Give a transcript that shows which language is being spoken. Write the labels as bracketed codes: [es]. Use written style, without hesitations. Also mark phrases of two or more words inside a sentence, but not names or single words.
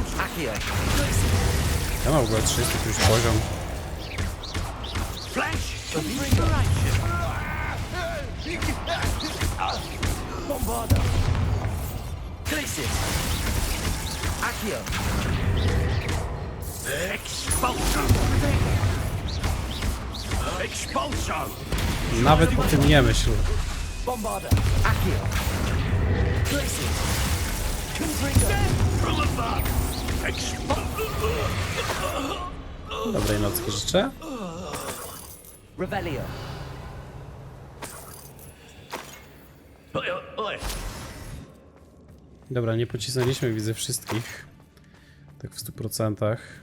[pl] Accio. Ja mam w ogóle 300 już poziom. Flash. Inspiration. Bombarda. Glacius. Accio. Expulsion. Expulsion. Nawet o tym nie myśl. Bombarda. Accio. Glacius. [en] From above. [pl] Dobrej nocki życzę. Revelio. Dobra, nie pocisnęliśmy, widzę, wszystkich. Tak w 100%.